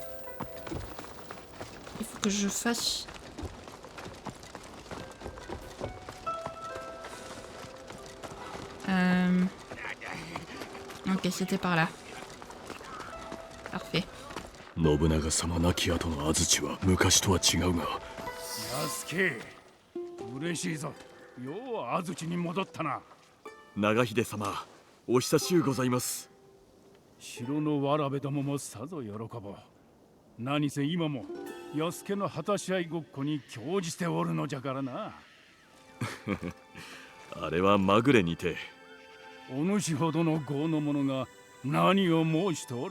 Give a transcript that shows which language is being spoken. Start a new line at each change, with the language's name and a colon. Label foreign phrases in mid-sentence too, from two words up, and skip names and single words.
French: Il faut que je fasse... Ok, c'était par là. Parfait.
Japanese: Nagahide 様、お久しゅうございます。城のわらべどももさぞ喜ぼう。何せ今も安助の果たし合いごっこに興じておるのじゃからな。あれはまぐれにて。お主ほどの豪の者が何を申しておる。